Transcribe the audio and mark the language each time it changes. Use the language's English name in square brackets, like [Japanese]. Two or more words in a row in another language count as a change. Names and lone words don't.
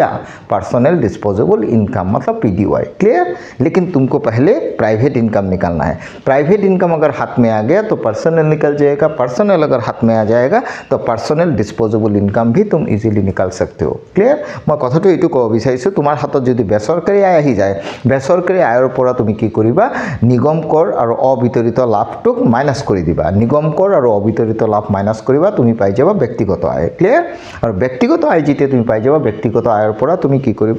[English] personal disposable income [Hindi] मतलब PDY। क्लियर? लेकिन तुमको पहले [English] private income [Hindi] निकालना है। [English] private income [Hindi] अगर हाथ में आ गया तो पर्सनल निकल जाएगा, पर्सनल अगर हाथ में आ जाएगा तो [English] personal disposable income [Hindi] भी तुम इजिली निकाल सकते हो। [Assamese] क्लियर? मैं कथाটো এইটো ক'ব বিচাৰিছোঁ তোমাৰ হাতত যদি বেচৰকাৰী আয় আহি যায় বেচৰকাৰী আয়ৰ পৰা তুমি কি কৰিবা? নিগম কৰ আৰু অবিতৰিত লাভটোক মাইনাছ কৰি দিবা। নিগম কৰ আৰু অবিতৰিত লাভ মাইনাছ কৰিবা তুমি পাই যাবা ব্যক্তিগত আয়। ক্লিয়াৰ? আৰু ব্যক্তিগত আয় যেতিয়া তুমি পাই যাবা ব্যক্তিগত আয়ৰ পৰা তুমি কি কৰিবা?